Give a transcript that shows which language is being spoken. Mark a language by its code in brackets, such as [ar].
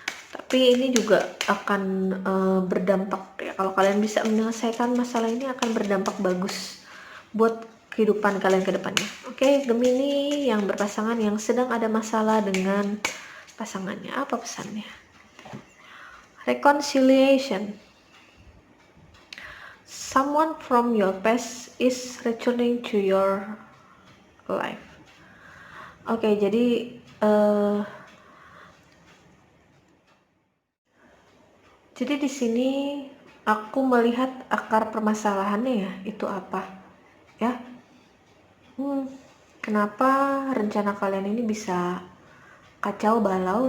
[id] Tapi ini juga akan berdampak ya. Kalau kalian bisa menyelesaikan masalah ini akan berdampak bagus buat kehidupan kalian ke depannya. Oke, Gemini yang berpasangan yang sedang ada masalah dengan pasangannya, apa pesannya? [en] Reconciliation. Someone from your past is returning to your life. [id] Oke, jadi di sini aku melihat akar permasalahannya ya, itu apa? Ya. Kenapa rencana kalian ini bisa kacau balau?